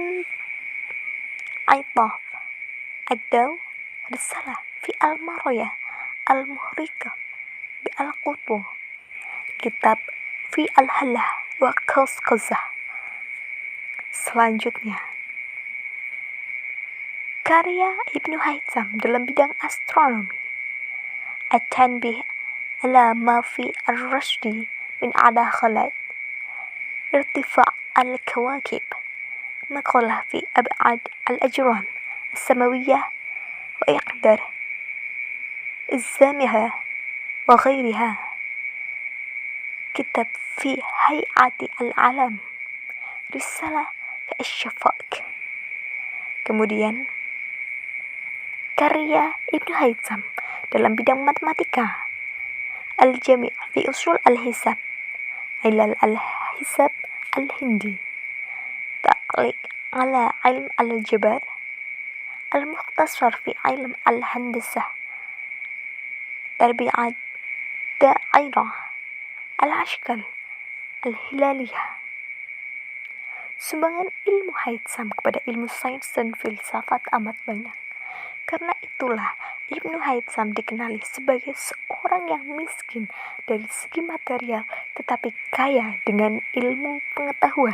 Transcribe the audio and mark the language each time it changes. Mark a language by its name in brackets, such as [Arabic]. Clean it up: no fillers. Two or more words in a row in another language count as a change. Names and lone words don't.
[Malay] Aitaf Ad-Daw, Risalah fi al-Maraya al-Muhrika bi al-Qutbu, Kitab fi al-Halah wa Qazqazah. Selanjutnya, karya Ibnu Haytham dalam bidang astronomi, At-Tanbih ala ma fi ar-Rashdi min adakhalat irtifa' al-kawakib, Maqalah fi ab'ad al-ajram السماوية وإقدار الزامها وغيرها, Kitab في هيئة العالم, Risalah في الشفاق. Kemudian, karya Ibnu Haytham dalam bidang matematika, Al-Jami' fi Usul al-Hisab, Ilal al-Hisab al-Hindi, Ta'liq ala ilm al-Jabar, Al-Mukhtasar fi ilm al-Handasah, Tarbi'at Da'irah, Al-Ashkal Al-Hilaliyah. Sumbangan ilmu Haytham kepada ilmu sains dan filsafat amat banyak. Karena itulah Ibnu Haytham dikenali sebagai seorang yang miskin dari segi material tetapi kaya dengan ilmu pengetahuan.